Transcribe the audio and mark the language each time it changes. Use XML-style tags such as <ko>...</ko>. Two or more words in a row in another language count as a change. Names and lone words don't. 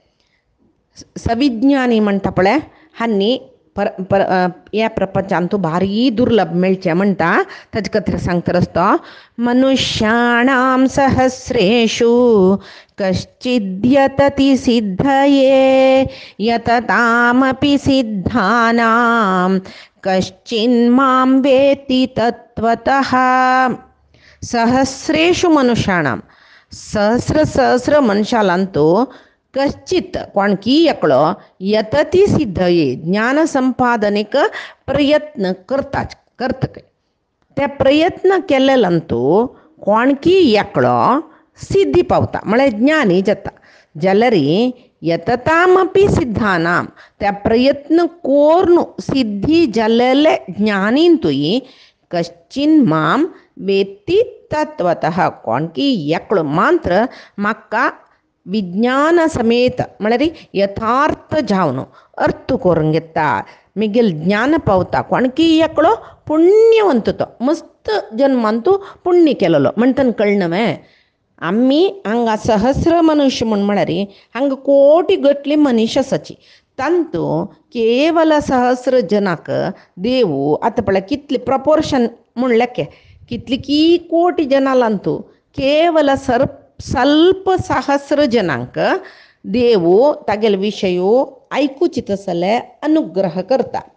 <kok>सविज्ञानी म्हणटा पळय हांनी ह्या प्रपंचांत तूं भारी दुर्लभ मेळचें म्हणटा ताजे खातीर सांगता रस्तो</kok> <sa>मनुष्याणां सहस्रेषु कश्चिद्यतति सिद्धये यततामपि सिद्धानां कश्चिन्मां वेत्ति तत्त्वतः। सहस्रेषु मनुष्याणां</sa> <kok>सहस्र मनशालांतू कश्चित कोणकी एकलो</kok> <sa>यतती सिद्धये</sa> <kok>ज्ञान संपादनेक प्रयत्न करतक ते प्रयत्न केलेलांतू कोणकी एकलो सिद्धी पावता म्हळ्यार ज्ञानी जाता जाल्यार</kok> <sa>यततामपि सिद्धानां</sa> <kok>त्या प्रयत्न कोरून सिद्धी जाल्लेले ज्ञानींतूय</kok> <sa>कश्चिन माम वेत्ती तत्वतः</sa> <kok>कोणकी एकलो मात्र म्हाका विज्ञान समेत म्हळ्यार यथार्थ जावन अर्थ करून घेता मिगेल ज्ञान पावता कोणकी एकलो पुण्यवंत तो मस्त जन्मांतू पुण्य केलेलो म्हणटन कळनवे आम्ही हांगा सहस्र मनुष्य म्हळ्यार हांगा कोटी गटली मनीस आसाची तांतू केवल सहस्र जनाक देव आतां पळय कितले प्रपोर्शन म्हूण लेखे कितली की कोटी जनालांतू केवल ಸ್ವಲ್ಪ सहस्र जनांक देव तागेले विशयो ऐकूचित आसले अनुग्रह करता</kok>